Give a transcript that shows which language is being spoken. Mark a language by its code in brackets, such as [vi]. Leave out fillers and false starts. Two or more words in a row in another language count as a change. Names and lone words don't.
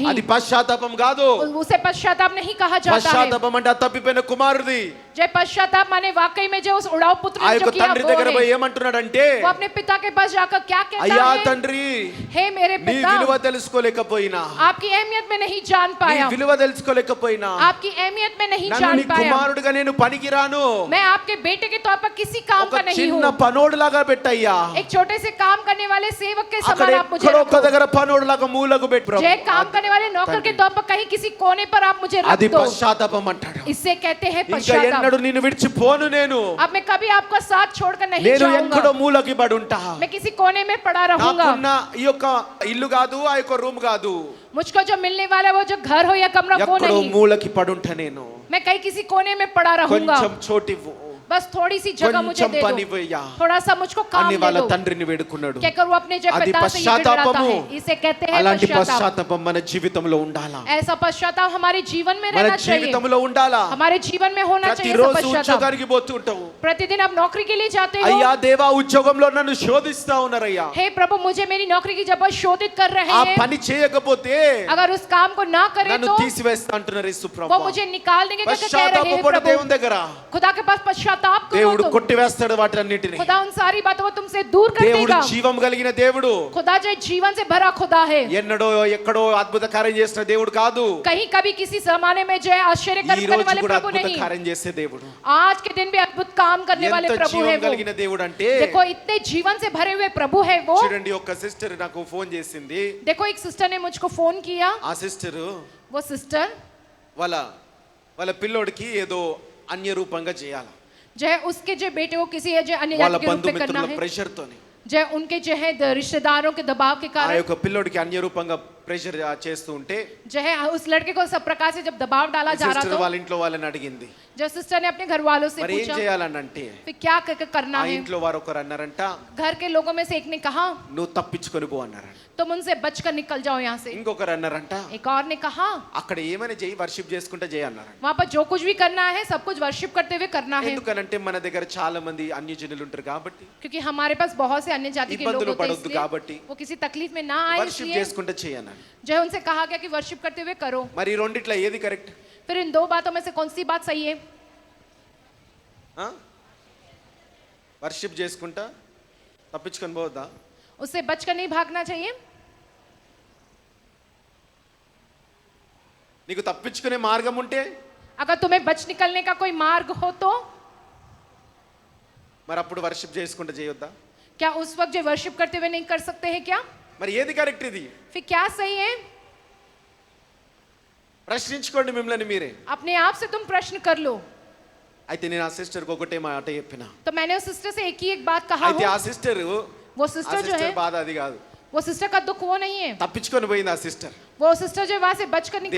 [te] అది పశ్చాత్తాపం కాదు. [hi] उसे पश्चाताप नहीं कहा जाता है। [te] పశ్చాత్తాపం అంటే ఆ తప్పిపోయిన కుమారుడిది. [hi] जय पश्चाताप माने वाकई में जो उस उड़ाऊ पुत्र [te] ఆ [hi] ने [te] యొక్క [hi] जो किया [te] తండ్రి [hi] वो [te] దగ్గర [hi] है। [te] పోయి ఏమంటున్నాడంటే, [hi] वो अपने पिता के पास जाकर क्या कहता [te] అయ్యా [hi] है, [te] తండ్రి, [hi] हे मेरे [te] నీ [hi] पिता, [te] విలువ తెలుసుకోలేకపోయినా, [hi] आपकी अहमियत में नहीं जान [te] నీ [hi] पाया, [te] విలువ తెలుసుకోలేకపోయినా, [hi] आपकी अहमियत में नहीं [te] నన్ను [hi] जान [te] నీ [hi] पाया, [te] కుమారుడిగా నేను పనికిరాను కాను, [hi] मैं आपके बेटे के तौर पर किसी काम [te] ఒక [hi] का नहीं हूँ। [te] చిన్న పనోడులాగా పెట్టయ్యా. [hi] एक छोटे से काम करने वाले सेवक के [te] అక్కడ [hi] समान आप मुझे [te] ఎక్కడో ఒక [hi] रखो। [te] దగ్గర పనోడులాగా మూలకు పెట్టు ప్రభు. [hi] जय काम करने वाले नौकर के तौर पर कहीं किसी कोने पर आप मुझे रख [te] అది [hi] दो। [te] పశ్చాత్తాపం అంటాడు. [hi] इससे कहते हैं [te] ఇంకా [hi] पश्चाताप। [te] ఎన్నడూ నిన్ను విడిచిపోను నేను, [hi] अब मैं कभी आपका साथ छोड़कर नहीं [te] నేను [hi] जाऊंगा। [te] ఎక్కడో మూలకి పడి ఉంటా. [hi] मैं किसी कोने में पड़ा रहूंगा। [te] నాకున్న ఈ యొక్క ఇల్లు కాదు, ఆ యొక్క రూమ్ కాదు, [hi] मुझको जो मिलने वाला है वो जो घर हो या कमरा वो [te] ఎక్కడో [hi] नहीं। [te] మూలకి పడి ఉంటా నేను. [hi] मैं कहीं किसी कोने में पड़ा रहूंगा। [te] కొంచెం చోటివ్వు, [hi] बस थोड़ी सी जगह मुझे [te] కొంచెం [hi] दे [te] పని [hi] दो, [te] వెయ్యా [hi] थोड़ा सा मुझको काम [te] అని [hi] दे [te] వాళ్ళ [hi] दो। [te] తండ్రిని వేడుకున్నాడు. [hi] क्या करूं अपने जो [te] అది [hi] पिता से ये गिड़गिड़ाता [te] పశ్చాత్తాపము. [hi] है, इसे कहते हैं [te] అలాంటి [hi] पश्चाताप। [te] పశ్చాత్తాపం మన జీవితంలో ఉండాలా, [hi] ऐसा पश्चाताप हमारे जीवन में [te] మన [hi] रहना चाहिए। [te] జీవితంలో ఉండాలా. [hi] हमारे जीवन में होना चाहिए ऐसा [te] ప్రతిరోజు [hi] पश्चाताप। [te] ఉద్యోగానికి పోతూ ఉంటావు, [hi] प्रतिदिन आप नौकरी के लिए जाते हो। [te] అయ్యా దేవా ఉద్యోగంలో నన్ను శోధిస్తా ఉన్నారయ్యా, [hi] हे प्रभु मुझे मेरी नौकरी की जब शोधित कर रहे [te] ఆ [hi] हैं, [te] పని చేయకపోతే [hi] अगर उस काम को ना करे [te] నన్ను [hi] तो [te] తీసివేస్తా అంటున్నారు యేసు [hi] वो [te] ప్రభువా. [hi] मुझे निकाल देंगे। क्या कह रहे हैं [te] పశ్చాత్తాపపడు [hi] प्रभु? [te] దేవుని దగ్గర [hi] खुदा के पास पश्चाताप करो [te] దేవుడు [hi] तुम। [te] కొట్టివేస్తాడు వాటన్నిటిని. [hi] खुदा उन सारी बातों को तुमसे दूर कर [te] దేవుడు [hi] देगा। [te] జీవం కలిగిన దేవుడు, [hi] खुदा जो जीवन से भरा खुदा है, [te] ఎన్నడో ఎక్కడో అద్భుత కార్యం చేసిన దేవుడు కాదు, [hi] कहीं कभी किसी जमाने में जो है आश्चर्य [te] ఈ [hi] करने [te] రోజు [hi] वाले [te] కూడా [hi] प्रभु [te] అద్భుత [hi] नहीं, [te] కార్యం చేసే దేవుడు. [hi] आज के दिन भी अद्भुत काम करने वाले [te] ఎంత [hi] प्रभु है [te] జీవం [hi] वो। [te] కలిగిన దేవుడు అంటే [hi] देखो इतने जीवन से भरे हुए प्रभु है वो। [te] చూడండి, ఒక సిస్టర్ నాకు ఫోన్ చేసింది. [hi] देखो एक सिस्टर ने मुझको फोन किया। [te] ఆ సిస్టర్ [hi] वो सिस्टर [te] వాళ్ళ పిల్లోడికి ఏదో అన్య రూపంగా చేయాలి, [hi] जो है उसके जो बेटे को किसी जो अन्य [te] వాళ్ళ [hi] जाति के रूप में करना [te] బంధుమిత్రుల [hi] है, [te] ప్రెషర్ తోని [hi] जो उनके जो है रिश्तेदारों के दबाव के [te] ఆ [hi] कारण [te] యొక్క పిల్లోడికి అన్య రూపంగా ప్రెషర్ చేస్తూ ఉంటే [hi] जो है उस लड़के को सब प्रकार से जब दबाव डाला जा रहा [te] సిస్టర్ [hi] था, [te] వాళ్ళ ఇంట్లో వాళ్ళని అడిగింది, [hi] जो सिस्टर ने अपने घर वालों से [te] మరి ఏం [hi] पूछा [te] చేయాలని అంటే [hi] फिर क्या करना [te] ఆ [hi] है। [te] ఇంట్లో వారు ఒకరు అన్నారంట, [hi] घर के लोगों में से एक ने कहा [te] నువ్వు తప్పించుకొని పో అన్నారంట. [hi] तुम उनसे बचकर निकल जाओ यहाँ से। [te] ఇంకొకరు అన్నారంట, [hi] एक और ने कहा [te] అక్కడ ఏమైనా చేయి, వర్షిప్ చేసుకుంటే చేయి అన్నారంట. [hi] वहाँ पर जो कुछ भी करना है सब कुछ वर्शिप करते हुए करना है, [te] ఎందుకనంటే మన దగ్గర చాలా మంది అన్యజనులు ఉంటారు కాబట్టి, [hi] क्योंकि हमारे पास बहुत से अन्य जाति के लोग [te] ఇబ్బందులు [hi] होते हैं, [te] పడొద్దు కాబట్టి [hi] इसलिए वो किसी तकलीफ में ना आए [te] వర్షిప్ [hi] इसलिए [te] చేసుకుంటే చేయి అన్నారు. [hi] जो है उनसे कहा गया कि वर्शिप करते हुए करो। [te] మరి ఈ రెండిట్లో ఏది కరెక్ట్? [hi] फिर इन दो बातों में से कौन सी बात सही है? [te] వర్షిప్ చేసుకుంటా తప్పించుకొని పోవద్దా? [hi] उससे बचकर नहीं भागना चाहिए। [te] నీకు తప్పించుకునే మార్గం ఉంటే [hi] अगर तुम्हें बच निकलने का कोई मार्ग हो तो [te] మరి అప్పుడు వర్షిప్ చేసుకుంటా చేయొద్దా? [hi] क्या उस वक्त जो वर्शिप करते हुए नहीं कर सकते हैं क्या? [te] మరి ఏది కరెక్ట్? ఇది [hi] फिर क्या सही है? [te] ప్రశ్నించుకోండి మిమ్మల్ని మీరే. [hi] अपने आप से तुम प्रश्न कर लो। [te] అయితే నేను ఆ సిస్టర్కి ఒకటే మాట చెప్పిన, [hi] तो मैंने उस सिस्टर से एक ही एक बात कहा [te] అయితే [hi] हूँ। [te] ఆ సిస్టర్ [hi] वो सिस्टर जो है [te] బాధ అది కాదు, [hi] वो सिस्टर का दुख वो नहीं है। [te] తప్పించుకొని పోయింది ఆ సిస్టర్. [hi] वो सिस्टर जो वहां से बचकर निकल